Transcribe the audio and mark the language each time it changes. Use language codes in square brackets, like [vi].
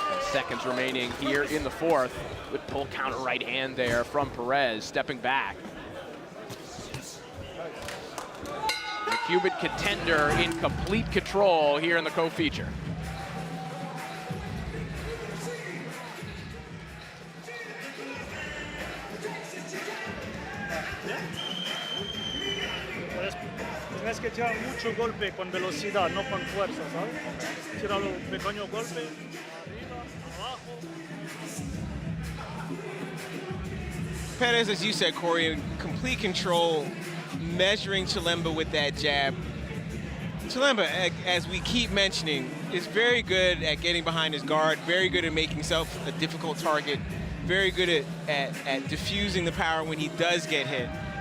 [en] Seconds remaining here in the fourth. Good pull counter right hand there from Perez, stepping back. The Cuban contender in complete control here in the co-feature. [es] Tienes que tirar mucho golpe con velocidad, no con fuerza, ¿sabes? Tira los pequeños golpes, arriba, abajo. [en] Perez, as you said, Corey, in complete control, measuring Chilemba with that jab. Chilemba, as we keep mentioning, is very good at getting behind his guard, very good at making himself a difficult target, very good at diffusing the power when he does get hit.